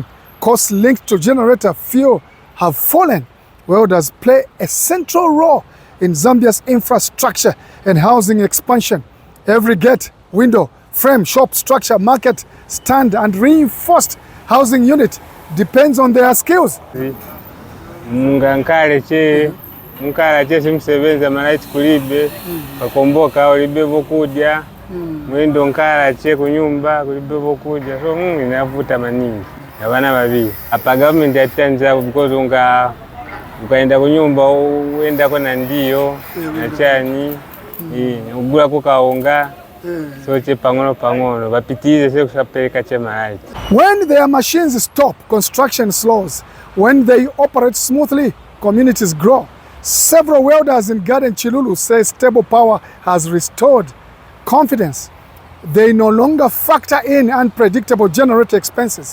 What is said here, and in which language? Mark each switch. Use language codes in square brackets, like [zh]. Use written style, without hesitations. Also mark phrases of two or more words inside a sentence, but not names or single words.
[en] Costs linked to generator fuel have fallen. Welders play a central role in Zambia's infrastructure and housing expansion. Every gate, window, frame, shop, structure, market, stand, and reinforced housing unit depends on their skills. [ny] Mukala chesi msebenza malaiti kulibe kakomboka ulibe bokudia mwendo nkala che kunyumba kulibe bokudia so inavuta maningi abana babiri apa government yatanza because ukaenda kunyumba uenda kona ndio na chani ugula kukaonga so che pangono bapitize se kusapeleka che malaiti. [en] When their machines stop, construction slows. When they operate smoothly, communities grow. Several welders in Garden Chilulu say stable power has restored confidence. They no longer factor in unpredictable generator expenses.